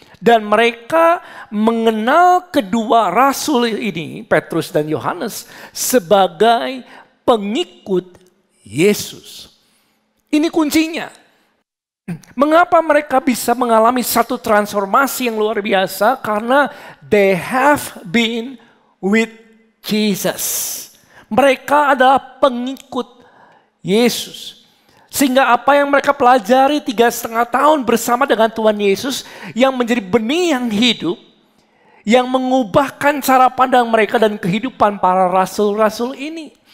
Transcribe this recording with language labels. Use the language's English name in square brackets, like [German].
[Indonesian] Dan mereka mengenal kedua rasul ini, Petrus dan Yohanes, sebagai pengikut Yesus. Ini kuncinya. Mengapa mereka bisa mengalami satu transformasi yang luar biasa? Karena [English] they have been with Jesus. [Indonesian] Mereka adalah pengikut Yesus. Sehingga apa yang mereka pelajari 3,5 tahun bersama dengan Tuhan Yesus yang menjadi benih yang hidup, yang mengubahkan cara pandang mereka dan kehidupan para rasul-rasul ini.